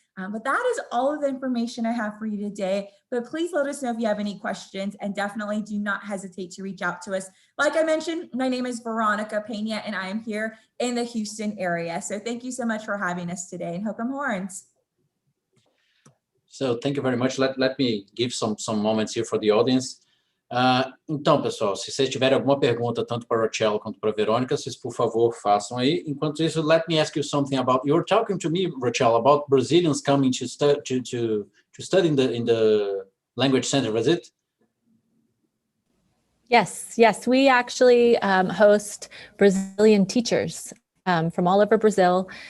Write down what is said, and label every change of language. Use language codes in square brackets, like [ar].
[en] But that is all of the information I have for you today. But please let us know if you have any questions, and definitely do not hesitate to reach out to us. Like I mentioned, my name is Veronica Peña, and I am here in the Houston area. So thank you so much for having us today, and Hook 'em horns. So thank you very much. Let me give some moments here for the audience. [pt] Então, pessoal, se vocês tiverem alguma pergunta, tanto para a Rachelle quanto para a Verônica, vocês, por favor, façam aí. Enquanto isso, [en] let me ask you something about, you were talking to me, Rachelle, about Brazilians coming to study in the language center, was it? Yes, we actually host Brazilian teachers from all over Brazil.